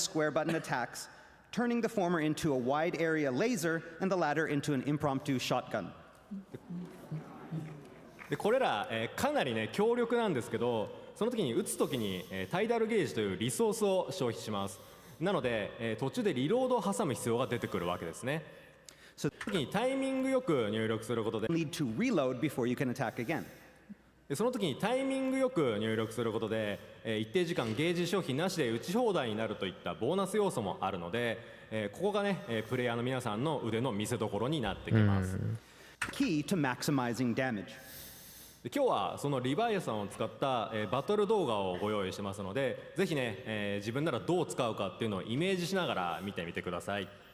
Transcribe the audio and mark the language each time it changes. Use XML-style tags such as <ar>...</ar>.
<en>Turning the former into a wide area laser and the latter into an impromptu shotgun.</en> <ja>でこれら、かなりね強力なんですけど、その時に撃つ時に、タイダルゲージというリソースを消費します。なので、途中でリロードを挟む必要が出てくるわけですね。その時にタイミングよく入力することで、</ja> <en>need to reload before you can attack again.</en> <ja>でその時にタイミングよく入力することで、一定時間ゲージ消費なしで撃ち放題になるといったボーナス要素もあるので、ここがね、プレイヤーの皆さんの腕の見せ所になってきます。</ja> <en>Key to maximizing damage.</en> <ja>今日はそのリヴァイアさんを使った、バトル動画をご用意してますので、ぜひね、自分ならどう使うかっていうのをイメージしながら見てみてください。</ja>